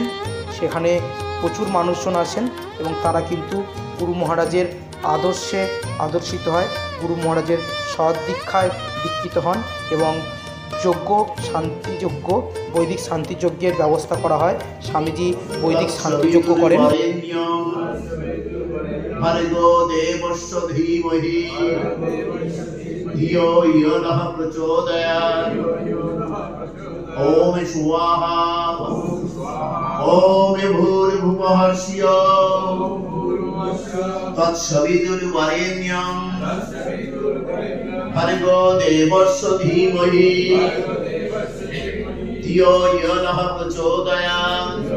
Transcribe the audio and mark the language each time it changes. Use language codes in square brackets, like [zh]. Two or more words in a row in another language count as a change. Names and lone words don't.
[bn] সেখানে প্রচুর মানুষজন আসেন এবং তারা কিন্তু গুরু মহারাজের আদর্শে আদর্শিত হয়, গুরু মহারাজের সৎ দীক্ষায় দীক্ষিত হন এবং যজ্ঞ, শান্তিযজ্ঞ, বৈদিক শান্তিযজ্ঞের ব্যবস্থা করা হয়। স্বামীজি বৈদিক শান্তিযজ্ঞ করেন। [sa] ओम स्वाहा ओम भूर्भुवः स्यात् तत्सवितुर्वरेण्यं भर्गो देवस्य धीमहि धियो यो नः प्रचोदयात्